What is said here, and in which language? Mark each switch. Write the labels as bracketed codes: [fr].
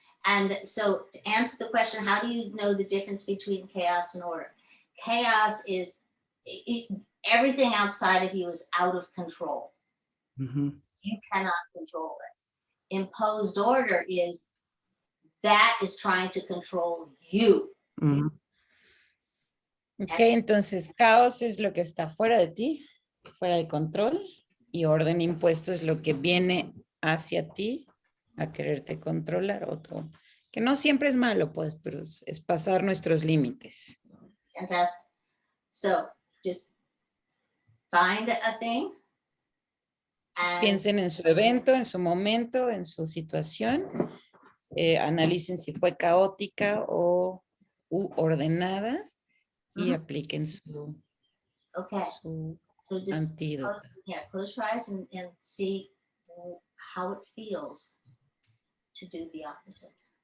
[en] And so to answer the question, how do you know the difference between chaos and order? Chaos is everything outside of you is out of control. Mm-hmm. You cannot control it. Imposed order is that is trying to control you. Mm-hmm. [es] Ok, entonces caos es lo que está fuera de ti, fuera de control, y orden impuesto es lo que viene hacia ti a quererte controlar, o que no siempre es malo, pues, pero es pasar nuestros límites. [en] Fantastic. So just find a thing. And [es] Piensen en su evento, en su momento, en su situación. Analicen si fue caótica o ordenada y apliquen su [en] okay. So just [es] antídoto. [en] close your eyes and see how it feels to do the opposite.